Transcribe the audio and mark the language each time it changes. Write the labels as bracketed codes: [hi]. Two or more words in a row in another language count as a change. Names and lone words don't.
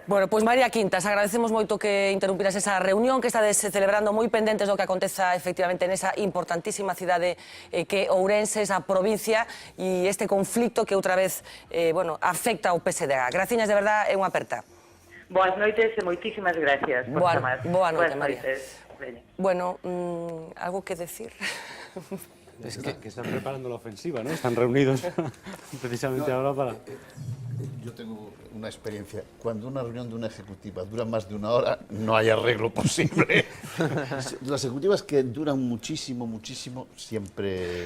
[gl] Bueno, pois María Quintas, agradecemos moito que interrumpiras esa reunión que estades celebrando moi pendentes do que aconteza efectivamente nesa importantísima cidade que Ourense, esa provincia e este conflicto que outra vez afecta ao PSDG. Graciñas de verdad, é unha aperta. Boas noites e moitísimas gracias por chamar. Boa noite, María. Veña. [es] Bueno, algo que decir? Es que están preparando la ofensiva, ¿no? Están reunidos precisamente ahora para... Yo tengo una experiencia. Cuando una reunión de una ejecutiva dura más de una hora, no hay arreglo posible. Las ejecutivas que duran muchísimo, siempre...